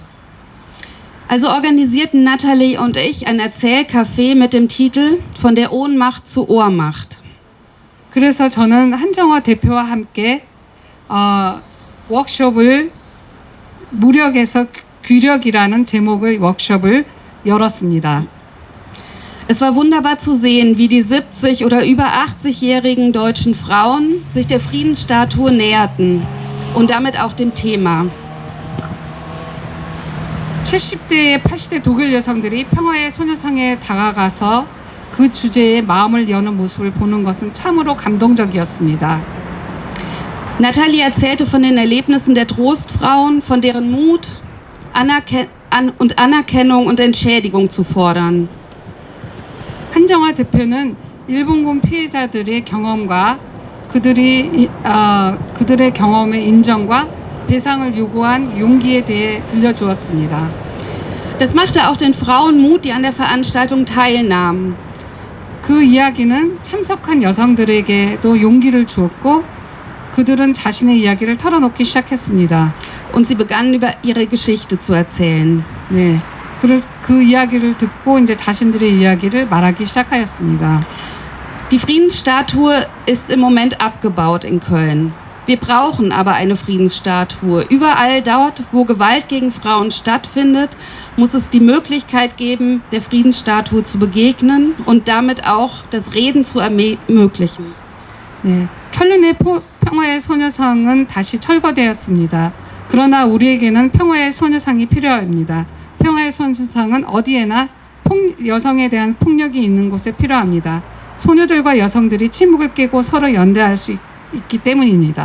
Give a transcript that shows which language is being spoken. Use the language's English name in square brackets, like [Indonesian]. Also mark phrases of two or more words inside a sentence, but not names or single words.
[German] Also organisierten Natalie und ich ein Erzählcafé mit dem Titel Von der Ohnmacht zur Ohrmacht. [Korean] 그래서 저는 한정화 대표와 함께 워크숍을 무력에서 귀력이라는 제목의 워크숍을 열었습니다. [German] Es war wunderbar zu sehen, wie die 70 oder über 80-jährigen deutschen Frauen sich der Friedensstatue näherten und damit auch dem Thema. [Korean] 70대, 80대 독일 여성들이 평화의 소녀상에 다가가서 그 주제에 마음을 여는 모습을 보는 것은 참으로 감동적이었습니다. [German] Natalie erzählte von den Erlebnissen der Trostfrauen, von deren Mut, Anerkennung und Entschädigung zu fordern. [Korean] 한정화 대표는 일본군 피해자들의 경험과 그들의 경험의 인정과 배상을 요구한 용기에 대해 들려주었습니다. [German] Das machte auch den Frauen Mut, die an der Veranstaltung teilnahmen. [Korean] 그 이야기는 참석한 여성들에게도 용기를 주었고 그들은 자신의 이야기를 털어놓기 시작했습니다. [German] Und sie begannen über ihre Geschichte zu erzählen. [Korean] 네, 그 이야기를 듣고 이제 자신들의 이야기를 말하기 시작하였습니다. [German] Die Friedensstatue ist im Moment abgebaut in Köln. Wir brauchen aber eine Friedensstatue. Überall dort, wo Gewalt gegen Frauen stattfindet, muss es die Möglichkeit geben, der Friedensstatue zu begegnen und damit auch das Reden zu ermöglichen. [Korean] 네, 켈른의 평화의 소녀상은 다시 철거되었습니다. 그러나 우리에게는 평화의 소녀상이 필요합니다. 평화의 소녀상은 어디에나 여성에 대한 폭력이 있는 곳에 필요합니다. 소녀들과 여성들이 침묵을 깨고 서로 연대할 수 있기 때문입니다.